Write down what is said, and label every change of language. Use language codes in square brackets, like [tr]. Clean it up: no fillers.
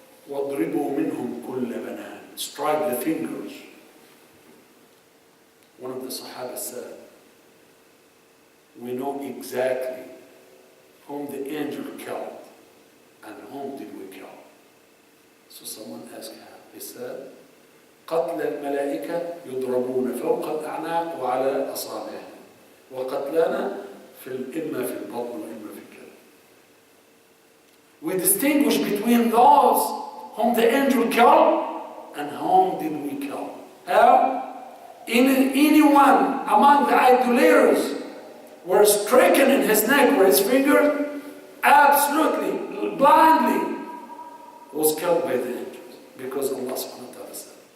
[ar] وَاضْرِبُوا مِنْهُمْ كُلَّ بَنَانٍ. [en] Strike the fingers. One of the Sahaba said, we know exactly whom the angel killed and whom did we kill. So someone asked him, he said, [ar] قتل الملائكة يضربون فوق الأعناق وعلى أصابعهم وقتلنا إما في البطن وإما في الكلى. [en] We distinguish between those whom the angel killed and whom did we kill. How? Anyone among the idolaters were stricken in his neck or his finger, absolutely, blindly, was killed by the angels because Allah subhanahu wa ta'ala said.